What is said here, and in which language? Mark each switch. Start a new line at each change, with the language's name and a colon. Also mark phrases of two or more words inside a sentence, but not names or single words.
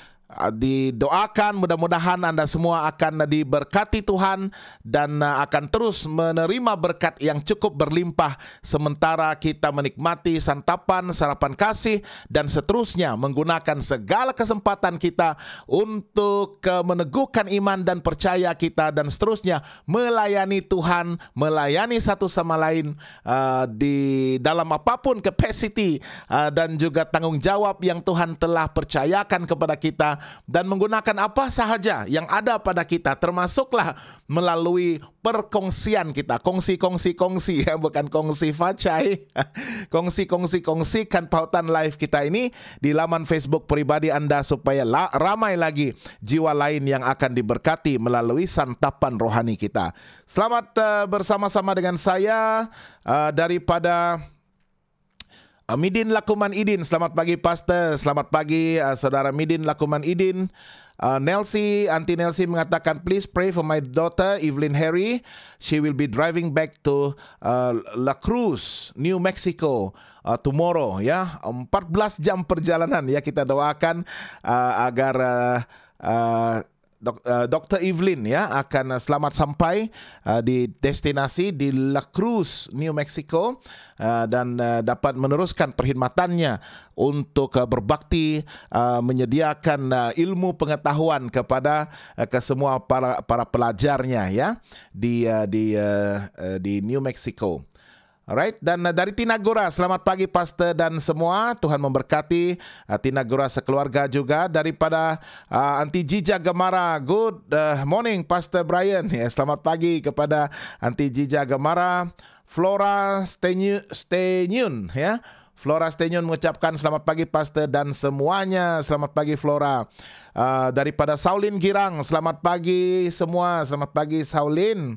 Malay: didoakan mudah-mudahan Anda semua akan diberkati Tuhan dan akan terus menerima berkat yang cukup berlimpah sementara kita menikmati santapan, sarapan kasih dan seterusnya menggunakan segala kesempatan kita untuk meneguhkan iman dan percaya kita dan seterusnya melayani Tuhan, melayani satu sama lain di dalam apapun capacity dan juga tanggung jawab yang Tuhan telah percayakan kepada kita, dan menggunakan apa sahaja yang ada pada kita, termasuklah melalui perkongsian kita, kongsi ya, bukan kongsi facai, kongsikan pautan live kita ini di laman Facebook pribadi Anda supaya ramai lagi jiwa lain yang akan diberkati melalui santapan rohani kita. Selamat bersama-sama dengan saya daripada Midin Lakuman Idin. Selamat pagi Pastor, selamat pagi Saudara Midin Lakuman Idin. Auntie Nelsie mengatakan,
English: please pray for my daughter Evelyn Harry. She will be driving back to La Cruz, New Mexico tomorrow.
Malay: Ya, 14 jam perjalanan ya, kita doakan agar Dr. Evelyn ya akan selamat sampai di destinasi di La Cruz, New Mexico, dan dapat meneruskan perkhidmatannya untuk berbakti menyediakan ilmu pengetahuan kepada ke semua para pelajarnya ya di New Mexico. Alright, dan dari Tinagura, selamat pagi Pastor dan semua, Tuhan memberkati Tinagura sekeluarga juga. Daripada Auntie Jija Gemara,
English: good morning Pastor Brian,
Malay: ya, selamat pagi kepada Auntie Jija Gemara. Flora Stenyun ya, Flora Stenyun mengucapkan selamat pagi Pastor dan semuanya, selamat pagi Flora. Daripada Saulin Girang, selamat pagi semua, selamat pagi Saulin.